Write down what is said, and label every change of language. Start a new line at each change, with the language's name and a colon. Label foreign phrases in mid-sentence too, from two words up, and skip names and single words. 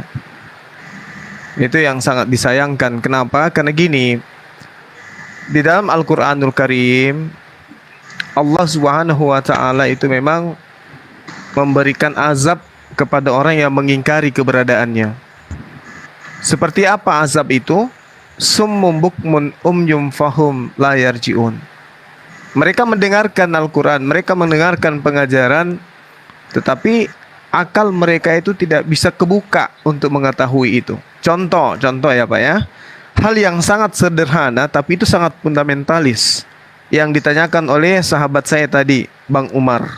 Indonesian: Itu yang sangat disayangkan. Kenapa? Karena gini. Di dalam Al-Qur'anul Karim Allah
Arabic: سبحانه وتعالى
Indonesian: itu memang memberikan azab kepada orang yang mengingkari keberadaannya. Seperti apa azab itu?
Arabic: صم بكم عمي فهم لا يرجعون.
Indonesian: Mereka mendengarkan Al-Qur'an, mereka mendengarkan pengajaran, tetapi akal mereka itu tidak bisa kebuka untuk mengetahui itu. Contoh ya Pak ya. Hal yang sangat sederhana tapi itu sangat fundamentalis yang ditanyakan oleh sahabat saya tadi, Bang Umar.